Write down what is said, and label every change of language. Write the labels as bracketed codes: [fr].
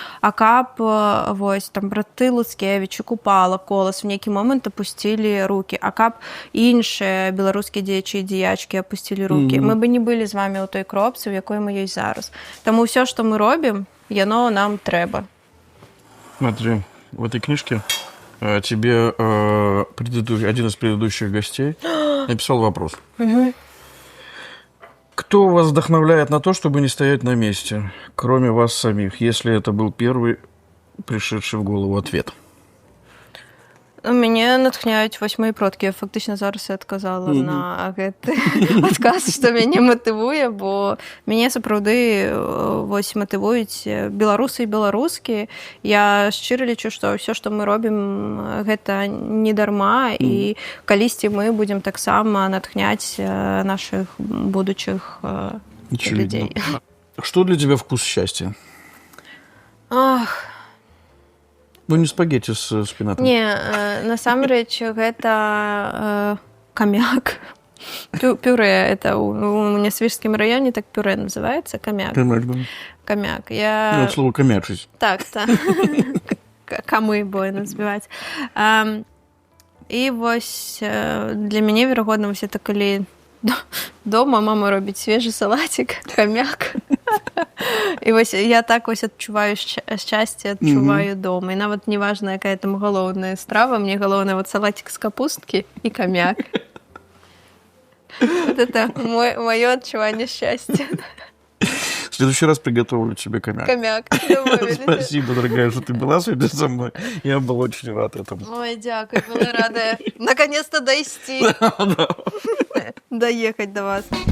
[be] АКАП, браты Луцкевічы, Купала, Колас в нейкі момант апусцілі рукі. АКАП іншыя беларускія дзеячы і дзеячкі апусцілі рукі. Мы бы не былі з вамі ў той кропцы, у якой мы ёсць зараз. Таму ўсё, што мы робім, яно нам трэба. [ru] Смотри, в этой книжке тебе один из предыдущих гостей написал вопрос. Кто вас вдохновляет на то, чтобы не стоять на месте, кроме вас самих, если это был первый пришедший в голову ответ? [be] Мяне натхняюць вось мои продкі. Я фактычна зараз і адказала на гэты адказ, што мяне матывуе, бо мяне сапраўды матывуюць беларусы і беларускія. Я шчыра лічу, што ўсё, што мы робім, гэта не дарма, і калісьці мы будзем таксама натхняць нашых будучых людзей. [ru] Что для тебя вкус счастья? Не спагетти с шпинатом. [be] Не, насамрэч, гэта камяк. Пюре, это у Нясвіжскім раёне так пюре называется, камяк. Камяк. [ru] Я слово камячить. [be] Так. Камы бойно збіваць. І вось для мяне, верагодна, вось это калі дома мама робіць свежы салатик, камяк. І вось я так вось адчуваю шчасце, адчуваю дома. І нават не важна, якая там галоўная страва, мне галоўна салатик з капусткі і камяк. [ru] Вот это моё [be] адчуванне шчасця. [ru] В следующий раз приготовлю тебе камяк. Камяк. Спасибо, дорогая, что ты была сегодня со мной. Я был очень рад этому. Ой, дякую, была рада наконец-то дойти. Доехать до вас.